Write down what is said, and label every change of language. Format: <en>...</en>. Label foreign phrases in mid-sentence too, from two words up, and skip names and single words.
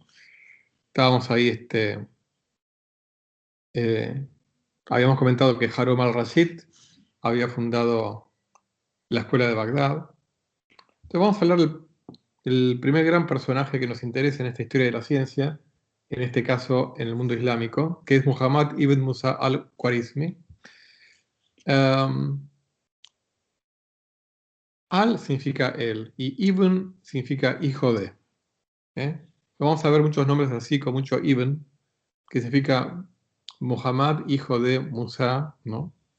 <es>Estábamos ahí, habíamos comentado que Harun al-Rashid había fundado la escuela de Bagdad. Entonces vamos a hablar del primer gran personaje que nos interesa en esta historia de la ciencia, en este caso en el mundo islámico, que es Muhammad ibn Musa al-Khwarizmi. Al significa él y Ibn significa hijo de. Vamos a ver muchos nombres así, con mucho Ibn, que significa Muhammad, hijo de Musa, ¿no?</es>